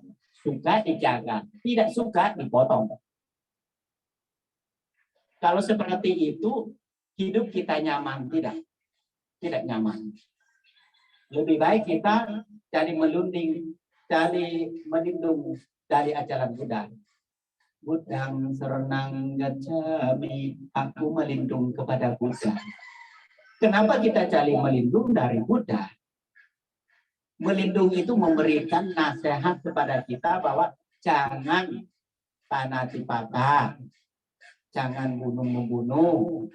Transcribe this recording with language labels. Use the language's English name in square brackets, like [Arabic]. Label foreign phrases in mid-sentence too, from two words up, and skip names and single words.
[Indonesian] Suka dijaga, tidak suka dipotong. Kalau seperti itu hidup kita nyaman, tidak nyaman. Lebih baik kita cari melindungi, cari melindungi dari ajaran Buddha. [Pali] Buddhang serenang gacchami, [Indonesian] aku melindung kepada Buddha. Kenapa kita cari melindung dari Buddha? Melindung itu memberikan nasihat kepada kita bahwa jangan panatipata, jangan bunuh-membunuh.